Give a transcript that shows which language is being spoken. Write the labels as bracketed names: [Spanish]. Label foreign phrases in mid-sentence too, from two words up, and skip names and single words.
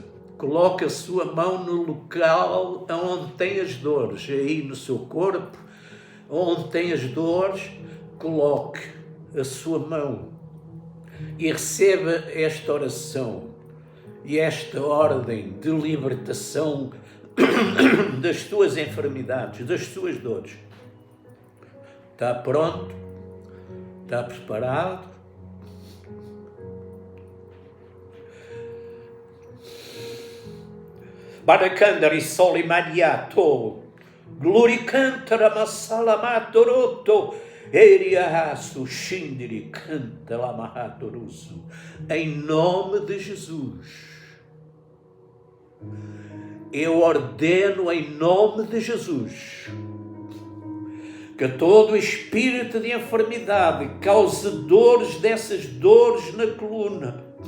[Portuguese] Coloque a sua mão no local onde tem as dores, aí no seu corpo, onde tem as dores, coloque a sua mão. e receba esta oração e esta ordem de libertação das tuas enfermidades, das tuas dores. Está pronto? Está preparado? Baracandari soli maniato, gloricantara masalamatoroto, eriaço xindiri canta lamaratoruso. Em nome de Jesus, eu ordeno em nome de Jesus que todo espírito de enfermidade cause dessas dores na coluna,